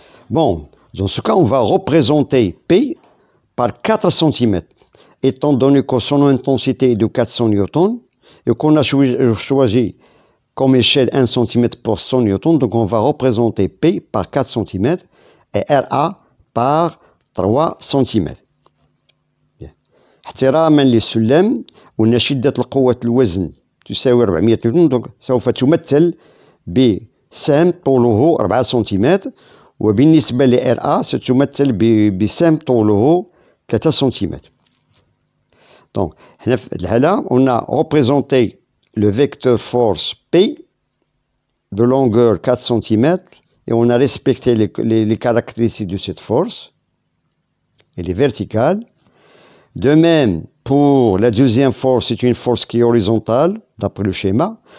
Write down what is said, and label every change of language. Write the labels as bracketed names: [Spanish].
[French] Bon, dans ce cas, on va représenter P par 4 cm. Étant donné que son intensité est de 400 newtons et qu'on a choisi comme échelle 1 cm pour 100 newtons, donc on va représenter P par 4 cm et RA par 3 cm. [Arabic] احتراما للسلم وأن شدة القوة الوزن تساوي 400 نيوتن، donc سوف تمثل بسهم طوله 4 سم، وبالنسبة ل RA ستمثل بسهم طوله 3 سم. [French] Donc, là, on a représenté le vecteur force P de longueur 4 cm et on a respecté les caractéristiques de cette force. Elle est verticale. De même, pour la deuxième force, c'est une force qui est horizontale, d'après le schéma.